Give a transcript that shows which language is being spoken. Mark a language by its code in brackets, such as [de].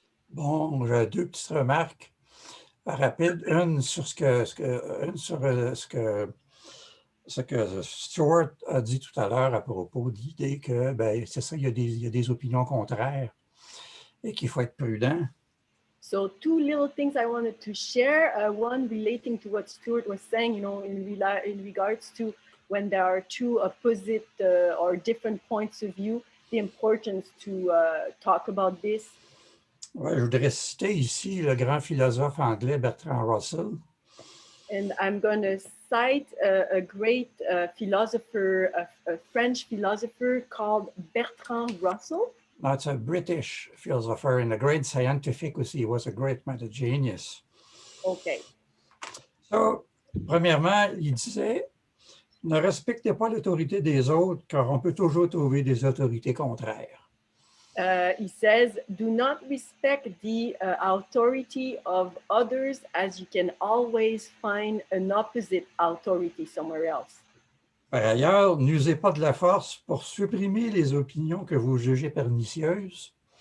[fr] Bon, j'ai deux petites remarques rapides. Une sur ce que Stuart a dit tout à l'heure à propos de l'idée que, ben, c'est ça, il y a des opinions contraires et qu'il faut être prudent. [en] So two little things I wanted to share. One relating to what Stuart was saying, in regards to when there are two opposite or different points of view, the importance to talk about this. [fr] Ouais, je voudrais citer ici le grand philosophe anglais Bertrand Russell. [en] And I'm going to cite a great philosopher, a French philosopher called Bertrand Russell. That's a British philosopher and a great scientific aussi. He was a great man of genius. Okay. [fr] So, premièrement, il disait, ne respectez pas l'autorité des autres car on peut toujours trouver des autorités contraires. [en] He says, do not respect the authority of others as you can always find an opposite authority somewhere else. [fr] Par ailleurs, n'usez pas de la force pour supprimer les opinions que vous jugez pernicieuses.